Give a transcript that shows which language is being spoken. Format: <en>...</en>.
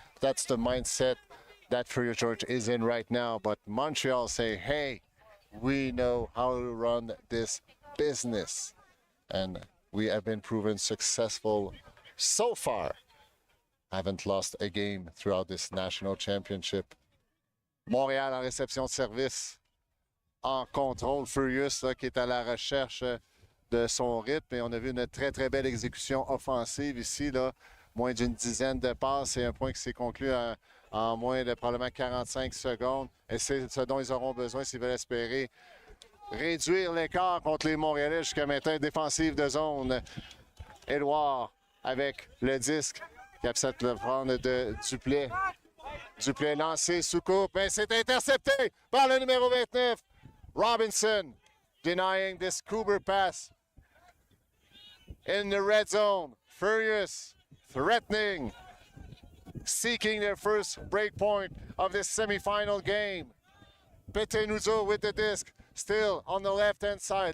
<en>That's the mindset that Furious George is in right now. But Montreal say, hey, we know how to run this business. And we have been proven successful so far. Haven't lost a game throughout this national championship.</en> <fr>Montréal en réception de service. En contrôle, Furious là, qui est à la recherche de son rythme. Et on a vu une très, très belle exécution offensive ici, là. Moins d'une dizaine de passes et un point qui s'est conclu en moins de probablement 45 secondes. Et c'est ce dont ils auront besoin s'ils veulent espérer réduire l'écart contre les Montréalais jusqu'à maintenant. Défensive de zone. Édouard avec le disque qui accepte de le prendre de Duplay. Duplay lancé sous coupe, mais c'est intercepté par le numéro 29.</fr> <en>Robinson denying this Cooper pass in the red zone. Furious threatening, seeking their first break point of this semifinal game. Petenuzo with the disc, still on the left-hand side.</en>